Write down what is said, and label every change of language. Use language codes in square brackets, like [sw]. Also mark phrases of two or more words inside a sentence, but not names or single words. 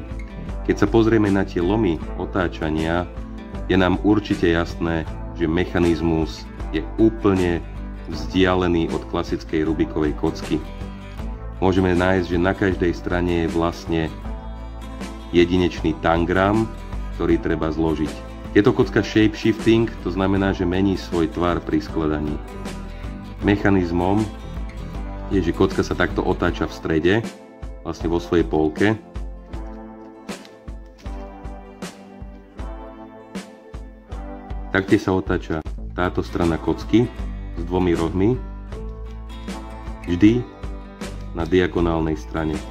[sk] Keď sa pozrieme na tie lomy otáčania, je nám určite jasné, že mechanizmus je úplne vzdialený od klasickej Rubikovej kocky. Môžeme nájsť, že na každej strane je vlastne jedinečný tangram, ktorý treba zložiť. Je to kocka [en] shape shifting, [sk] to znamená, že mení svoj tvar pri skladaní. Mechanizmom je, že kocka sa takto otáča v strede, vlastne vo svojej polke. Taktiež sa otáča táto strana kocky s dvomi rohmi, vždy na diagonálnej strane.